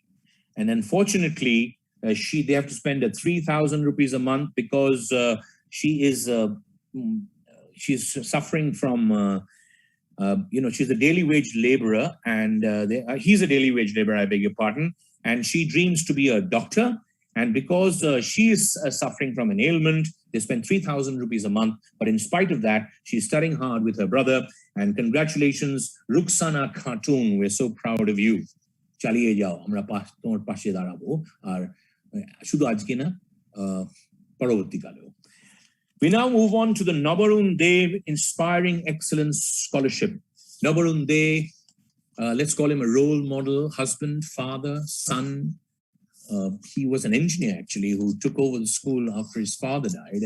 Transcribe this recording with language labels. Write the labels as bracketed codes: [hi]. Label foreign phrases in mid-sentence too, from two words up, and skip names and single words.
[en] And unfortunately, they have to spend 3,000 rupees a month because she's suffering from, she's a daily wage laborer, and he's a daily wage laborer, I beg your pardon, and she dreams to be a doctor. And because she is suffering from an ailment, they spend 3,000 rupees a month. But in spite of that, she's studying hard with her brother. And congratulations, Rukhsana Khatun. We're so proud of you. [bn] চালিয়ে যাও, আমরা তোমার পাশে দাঁড়াবো আর শুধু আজকে না পরবর্তী কালেও. [en] We now move on to the Nabarun Dev Inspiring Excellence Scholarship. Nabarun Dev, let's call him a role model, husband, father, son. He was an engineer, actually, who took over the school after his father died.